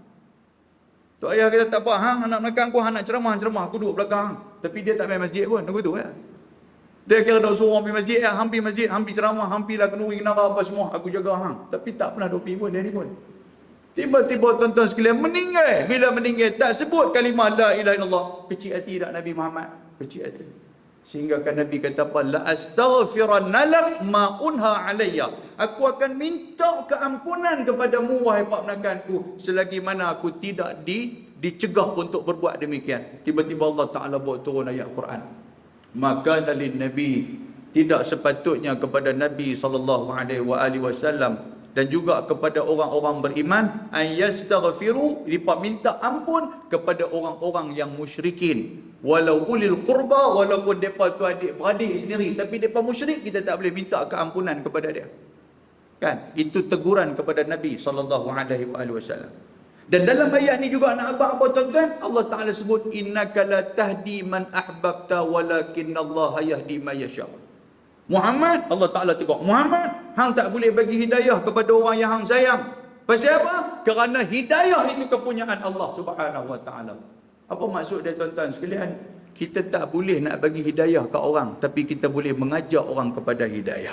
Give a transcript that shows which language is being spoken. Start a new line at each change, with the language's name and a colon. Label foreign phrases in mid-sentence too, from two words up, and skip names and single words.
Malay: Tu ayah kita tak apa, hang anak belakang aku, hang nak ceramah, aku duduk belakang. Tapi dia tak main masjid pun, aku tu ya. Dia kira dah suruh pergi masjid, hampir masjid, hampir ceramah, hampir lah kenuri kenara apa semua, aku jaga hang. Tapi tak pernah duk pergi pun dia ni pun. Tiba-tiba tuan-tuan sekalian meninggal. Bila meninggal tak sebut kalimah
Arabic: لا إله إلا الله.
Malay: Kecil hati tak Nabi Muhammad? Kecil hati. Sehingga kan Nabi kata apa?
Arabic: لأستغفرن لك ما أنه علي.
Malay: Aku akan minta keampunan kepadamu wahai pak menakanku selagi mana aku tidak dicegah untuk berbuat demikian. Tiba-tiba Allah Taala buat turun ayat Quran. Maka dari Nabi, tidak sepatutnya kepada Nabi
Arabic: صلى الله عليه وسلم
Malay: dan juga kepada orang-orang beriman ayastaghfiru, mereka minta ampun kepada orang-orang yang musyrikin,
Arabic: ولو أولي القربى,
Malay: walaupun depa tu adik-beradik sendiri, tapi depa musyrik, kita tak boleh minta keampunan kepada dia. Kan? Itu teguran kepada Nabi
Arabic: صلى الله عليه وسلم.
Malay: Dan dalam ayat ni juga nak apa tuan-tuan?
Arabic: Allah Taala sebut إنك لا تهدي من أحببت ولكن الله يهدي من يشاء.
Malay: Muhammad, Allah Ta'ala tegur, Muhammad, hang tak boleh bagi hidayah kepada orang yang hang sayang. Pasal apa? Kerana hidayah itu kepunyaan Allah
Arabic: سبحانه وتعالى.
Malay: Apa maksud dia tuan-tuan sekalian? Kita tak boleh nak bagi hidayah ke orang, tapi kita boleh mengajak orang kepada hidayah.